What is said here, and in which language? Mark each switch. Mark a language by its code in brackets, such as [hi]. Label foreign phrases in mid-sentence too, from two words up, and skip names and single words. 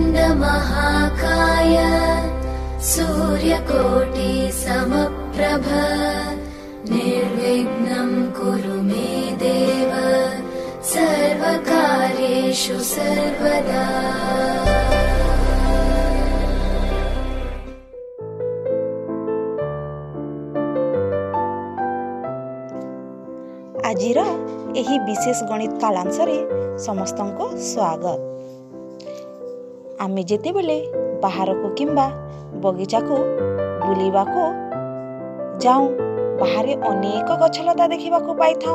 [sa] महाकाय सूर्यकोटि समप्रभ निर्विघ्नं कुरु मे देव सर्वकार्येषु सर्वदा। [or] ଆଜିର ଏହି ବିଶେଷ ଗଣିତ କାଳାଂଶ ରେ ସମସ୍ତଙ୍କୁ ସ୍ୱାଗତ। ଆମେ ଯେତେବେଳେ ବାହାର କୁ କିମ୍ବା ବଗିଚା କୁ ବୁଲିବା କୁ ଯାଉଁ ବାହାରେ ଅନେକ ଗଛଲତା ଦେଖିବା କୁ ପାଇ ଥାଉଁ।